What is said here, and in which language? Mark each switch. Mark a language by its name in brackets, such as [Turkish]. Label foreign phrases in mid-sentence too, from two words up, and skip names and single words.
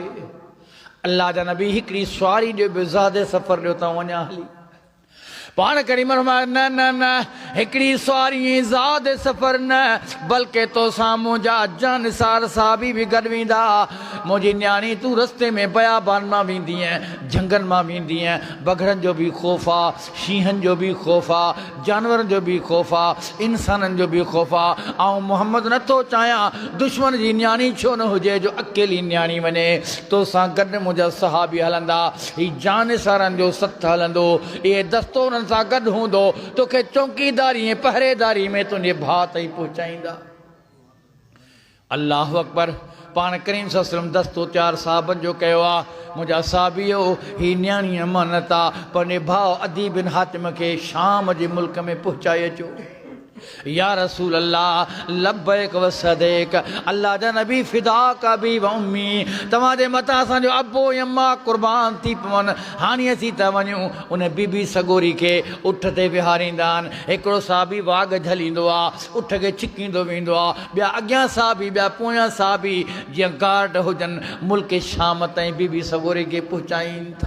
[Sindhi] अल्लाह जा नबी हिकिड़ी सवारी ॾियो, ॿियो ज़्यादा सफ़र ॾियो त वञा हली। पाण करीम फरमायो न न न, हिकिड़ी सवारी ज़्यादा सफ़र न, बल्कि तो सां मुंहिंजा जानिसार साहबी भी गॾु वेंदा। मुझी न्याणी तू रस्ते में बयाबान मां वेंदी है, झंगन मां वेंदी है, बघड़न जो भी खौफ आ, शीहन जो भी खौफ आ, जानवरन जो भी खौफ आ, इंसानन जो भी खौफ आ। आऊं मोहम्मद नथो चाहियां दुश्मन जी न्याणी छो न हुजे जो अकेली न्याणी वने, तो सां गॾु मुंहिंजा सहाबी हलंदा, ही जान सारन जो सथ हलंदो, ये दस्तो उन्हनि सां गॾु हूंदो, तोखे चौकीदारी ऐं पहरेदारी में तुंहिंजे भाउ ताईं पहुचाईंदा। [Arabic] الله أكبر. [Sindhi] पाण करीम [Arabic] सल्लल्लाहु अलैहि वसल्लम [Sindhi] दस्तो तैयार साहबन जो कयो आहे, मुंहिंजा साहबियो ही न्याणी अमानत आहे, पंहिंजे भाउ अदी बिन हातिम खे शाम जे मुल्क में पहुचाए अचो। [Arabic] يا رسول الله لبيك و سعديك, [Sindhi] अल्लाह जा नबी [Arabic] فداك أبي و أمي, [Sindhi] तव्हांजे मथां असांजो अबो अम्मा कुर्बान थी पवन, हाणे असीं था वञूं। उन बीबी सगोरी खे उठ ते विहारींदा आहिनि, हिकिड़ो साहबी वाघ झलींदो आहे, उठ खे छिकींदो वेंदो आहे, ॿिया अॻियां साहबी, ॿिया पोयां साहबी जीअं गार्ड हुजनि, मुल्क शाम ताईं बीबी सगोरी खे पहुचाइनि था।